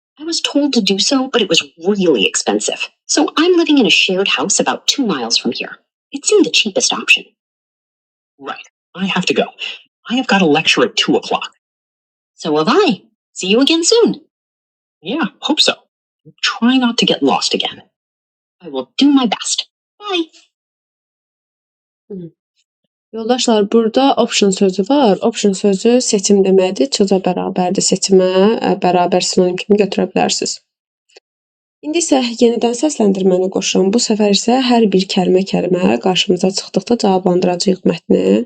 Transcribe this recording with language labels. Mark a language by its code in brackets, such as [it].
[en] I was told to do so, but it was really expensive. So I'm living in a shared house about 2 miles from here. It seemed the cheapest option. Right. I have to go. I have got a lecture at 2 o'clock. So have I. See you again soon. Yeah, hope so. Try not to get lost again. I will do my best. Bye. [az] Yoldaşlar, burada option sözü var. Option sözü seçim deməkdir. Çoca bərabərdir seçimə, bərabər sinonim kimi götürə bilərsiniz. İndi isə yenidən səsləndirməni qoşun. Bu səfər isə hər bir kəlmə qarşımıza çıxdıqda cavablandıracağıq mətni.